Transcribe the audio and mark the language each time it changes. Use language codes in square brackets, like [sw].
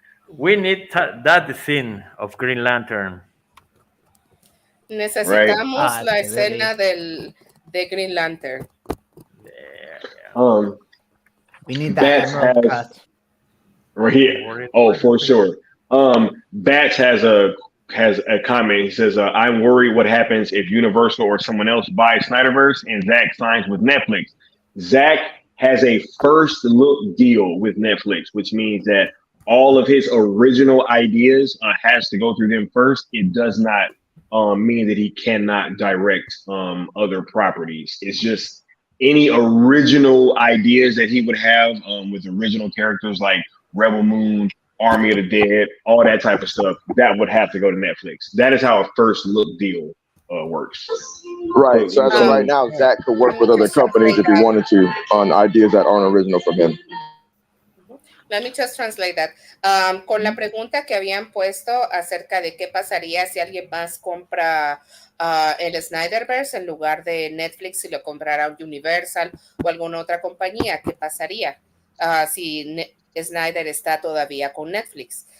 [en] We need that scene of Green Lantern. [es] Necesitamos la escena de Green Lantern. [en] We need that emerald cut. Right here. Oh, for sure. Bats has a comment. He says, "I'm worried what happens if Universal or someone else buys Snyderverse and Zack signs with Netflix. Zack has a first look deal with Netflix, which means that all of his original ideas has to go through them first. It does not mean that he cannot direct other properties. It's just any original ideas that he would have with original characters like Rebel Moon, Army of the Dead, all that type of stuff, that would have to go to Netflix. That is how a first look deal works. Right. So as of right now, Zack could work with other companies if he wanted to on ideas that aren't original from him. Let me just translate that. [es] Con la pregunta que habían puesto acerca de qué pasaría si alguien más compra el Snyderverse en lugar de Netflix, si lo comprara Universal o alguna otra compañía, ¿qué pasaría si Snyder está todavía con Netflix?